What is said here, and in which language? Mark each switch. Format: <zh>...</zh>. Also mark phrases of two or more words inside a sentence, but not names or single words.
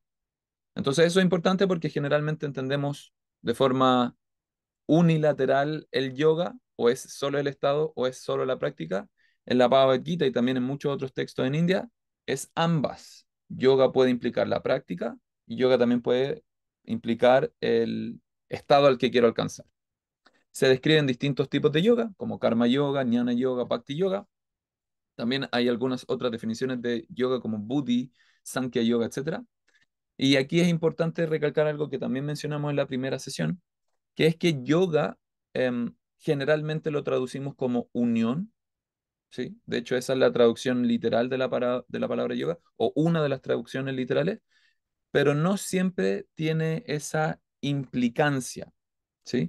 <es>Entonces eso es importante porque generalmente entendemos de forma unilateral el yoga, o es solo el estado, o es solo la práctica. En la Bhagavad Gita y también en muchos otros textos en India, es ambas. Yoga puede implicar la práctica y yoga también puede implicar el estado al que quiero alcanzar. Se describen distintos tipos de yoga, como karma yoga, jnana yoga, bhakti yoga. También hay algunas otras definiciones de yoga como buddhi, sankhya yoga, etcétera. Y aquí es importante recalcar algo que también mencionamos en la primera sesión, que es que yoga generalmente lo traducimos como unión, ¿sí? De hecho, esa es la traducción literal de la palabra yoga, o una de las traducciones literales, pero no siempre tiene esa implicancia, ¿sí?</es>